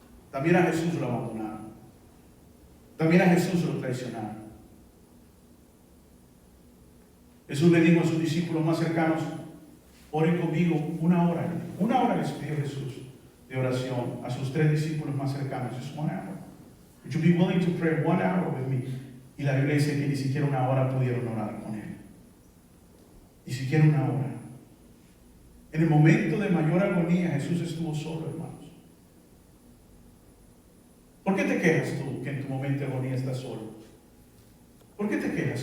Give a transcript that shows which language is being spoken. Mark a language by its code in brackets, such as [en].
[es] También a Jesús lo abandonaron. También a Jesús lo traicionaron. Jesús le dijo a sus discípulos más cercanos, oren conmigo 1 hora. 1 hora les pidió Jesús de oración a sus 3 discípulos más cercanos. [en] Just 1 hour. Would you be willing to pray 1 hour with me? [es] Y la Biblia dice que ni siquiera 1 hora pudieron orar con él. Ni siquiera 1 hora. En el momento de mayor agonía, Jesús estuvo solo, hermanos. ¿Por qué te quejas tú que en tu momento de agonía estás solo? ¿Por qué te quejas?